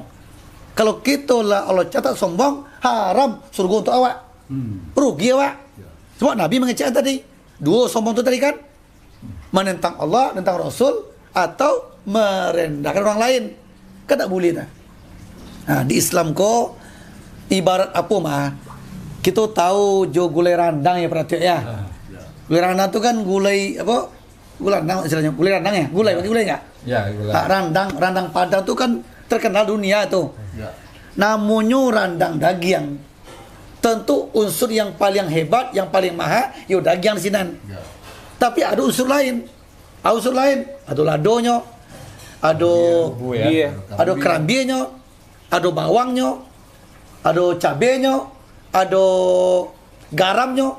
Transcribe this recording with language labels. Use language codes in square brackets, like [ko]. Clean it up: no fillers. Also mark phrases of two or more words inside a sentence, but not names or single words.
[id] Kalau kita lah Allah catat sombong, haram surga untuk awak. Rugi awak. Sebab Nabi mengecek tadi. Dua sombong itu tadi kan? Menentang Allah, menentang Rasul, atau merendahkan orang lain. Kan tak boleh tak? Nah, di Islam ko ibarat apa mah? Kita tahu jo gulai randang ya perhatian ya. Gulai randang tu kan gulai apa? Gulai randang istilahnya. Gulai randang ya? Gulai bagi gulai enggak? Ya, gulai. Randang Padang tu kan terkenal dunia tu. Ya. Namanya randang daging. Tentu unsur yang paling hebat, yang paling mahal, yo daging di sini. Ya. Tapi ada unsur lain. Ada ladonya, ada ada kerambinya, ada bawangnya, ada cabenya, ada garamnya.